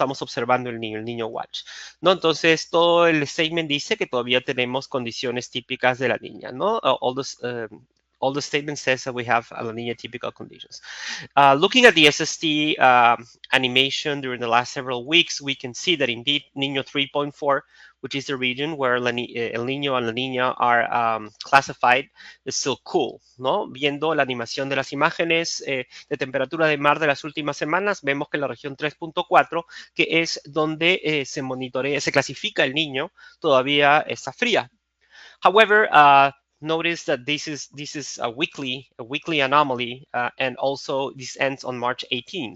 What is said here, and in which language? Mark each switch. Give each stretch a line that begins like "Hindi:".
Spanish: Estamos observando el niño watch, ¿no? Entonces, todo el statement dice que todavía tenemos condiciones típicas de la niña, ¿no?
English: All the statement says that we have a La Niña typical conditions. Looking at the SST animation during the last several weeks, we can see that indeed Niño 3.4, which is the region where El Niño and La Niña are classified, is still cool, ¿no?
Spanish: Viendo la animación de las imágenes de temperatura de mar de las últimas semanas, vemos que la región 3.4, que es donde se monitorea, se clasifica el Niño, todavía está fría.
English: However, notice that this is a weekly anomaly, and also this ends on March 18.